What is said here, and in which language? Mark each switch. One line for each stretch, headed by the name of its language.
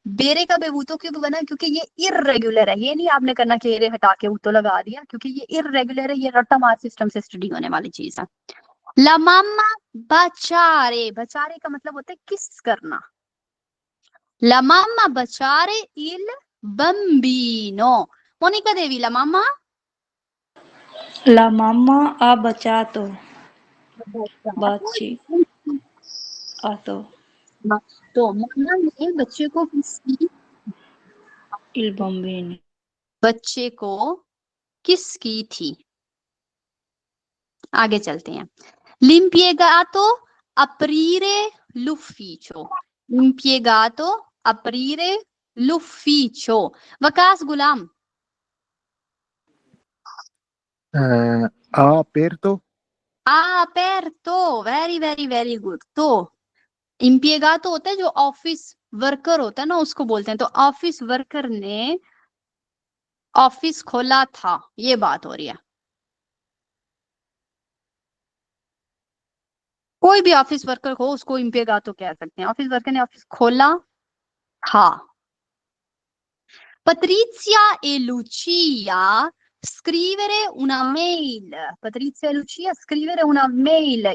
Hindi: बेरे का बेवूतो क्यों बना? क्योंकि ये इररेगुलर है। ये नहीं आपने करना कि एरे हटा के उतो लगा दिया, क्योंकि ये इररेगुलर है, ये रट्टा मार सिस्टम से स्टडी होने वाली चीज है। ला मामा बचारे, बचारे का मतलब होता है किस करना।
Italian: ला मामा बचारे इल बम्बीनो। मोनिका देवी, ला मामा La mamma ha baciato, baci, ato,
Hindi: तो मम्मा ने बच्चे को किसकी,
Italian: il bambino.
Hindi: बच्चे को किस की थी। आगे चलते हैं।
Italian: l'impiegato aprire l'ufficio, l'impiegato aprire l'ufficio। वकास गुलाम, aperto, ha aperto।
English: Very very very good.
Hindi: तो impiegato होता है जो ऑफिस वर्कर होता है ना, उसको बोलते हैं। तो ऑफिस वर्कर ने ऑफिस खोला था, ये बात हो रही है। कोई भी ऑफिस वर्कर हो उसको impiegato कह सकते हैं। ऑफिस वर्कर ने ऑफिस खोला था।
Italian: Patrizia e Lucia scrivere una mail. Patrizia e Lucia scrivere una mail.